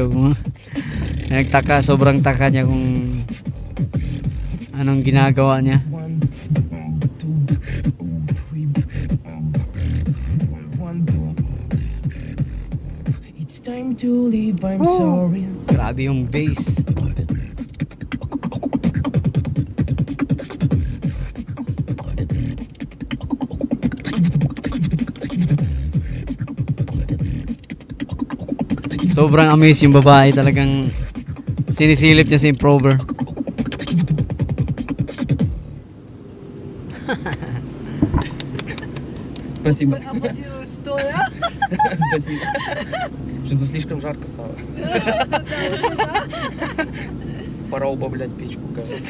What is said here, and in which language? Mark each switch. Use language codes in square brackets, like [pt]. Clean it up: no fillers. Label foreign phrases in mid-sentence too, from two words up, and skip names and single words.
[tl] Nagtaka, sobrang taka niya kung anong ginagawa niya. 1, 2, 3, 1, 2. [en] It's time to leave, I'm sorry. [tl] Grabe yung bass. Sobrang amazed yung babae, talagang sinisilip niya si Improver. [ru] Спасибо. Аплодирую стоя. Спасибо. Что-то слишком жарко стало. Пора убавлять печку, кажется.